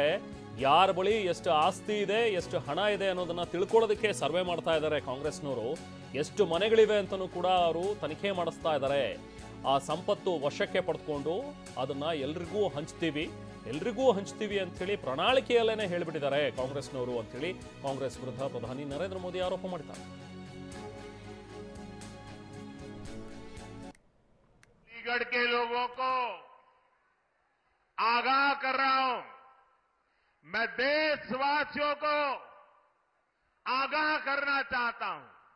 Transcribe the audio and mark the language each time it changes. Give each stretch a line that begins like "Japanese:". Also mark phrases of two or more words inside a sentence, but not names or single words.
Kannada: ಯಾರ ಬಳಿ ಎಷ್ಟು ಆಸ್ತಿ ಇದೆ, ಎಷ್ಟು ಹಣ ಇದೆ ಅನ್ನೋದನ್ನ ತಿಳ್ಕೊಳ್ಳೋದಕ್ಕೆ ಸರ್ವೆ ಮಾಡ್ತಾ ಇದ್ದಾರೆ ಕಾಂಗ್ರೆಸ್ನವರು. ಎಷ್ಟು ಮನೆಗಳಿವೆ ಅಂತಲೂ ಕೂಡ ಅವರು ತನಿಖೆ ಮಾಡಿಸ್ತಾ ಇದ್ದಾರೆ. ಆ ಸಂಪತ್ತು ವಶಕ್ಕೆ ಪಡೆದುಕೊಂಡು ಅದನ್ನ ಎಲ್ರಿಗೂ ಹಂಚ್ತೀವಿ ಅಂಥೇಳಿ ಪ್ರಣಾಳಿಕೆಯಲ್ಲೇನೆ ಹೇಳಿಬಿಟ್ಟಿದ್ದಾರೆ ಕಾಂಗ್ರೆಸ್ನವರು ಅಂಥೇಳಿ ಕಾಂಗ್ರೆಸ್ ವಿರುದ್ಧ ಪ್ರಧಾನಿ ನರೇಂದ್ರ ಮೋದಿ ಆರೋಪ ಮಾಡಿದ್ದಾರೆ.
Hindi: अलीगढ़ के लोगों को आगाह कर रहा हूं, मैं देशवासियों को आगाह करना चाहता हूं,